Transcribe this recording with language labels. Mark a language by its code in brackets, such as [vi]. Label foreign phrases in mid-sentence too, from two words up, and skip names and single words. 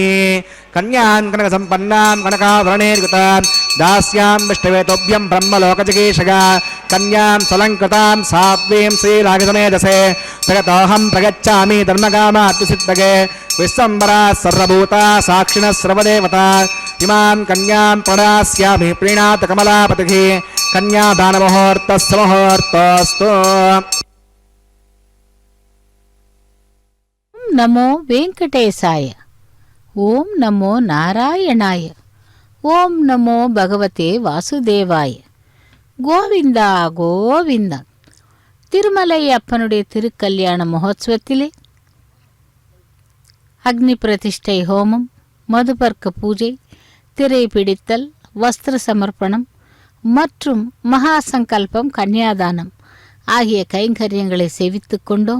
[sa] कन्यां कनकसम्पन्नां कनकाभरणैर्युतां दास्यां विष्णुवेतोभ्यं ब्रह्मलोकजिगीषगा कन्यां स्वलङ्कृतां सात्वीं श्रीरागसमेधसे जगतोऽहं प्रगच्छामि धर्मकामात्मसिद्धगे विश्वम्बरा सर्वभूता साक्षिणः सर्वदेवता इमां कन्यां प्रदास्यामि प्रीणात कमलापतिः कन्यादानमुहूर्तस्य मुहूर्तोऽस्तु। नमो वेंकटेशाय। ओम नमो नारायणाय। ओम नमो भगवते वासुदेवाय. [ta] கோவிந்தா கோவிந்தா. திருமலை அப்பனுடைய திருக்கல்யாண மகோத்சவத்திலே அக்னி பிரதிஷ்டை ஹோமம், மதுபர்க்க பூஜை, திரை பிடித்தல், வஸ்திர சமர்ப்பணம் மற்றும் மகா சங்கல்பம் கன்னியாதானம் ஆகிய கைங்கரியங்களை சேவித்து கொண்டோம்.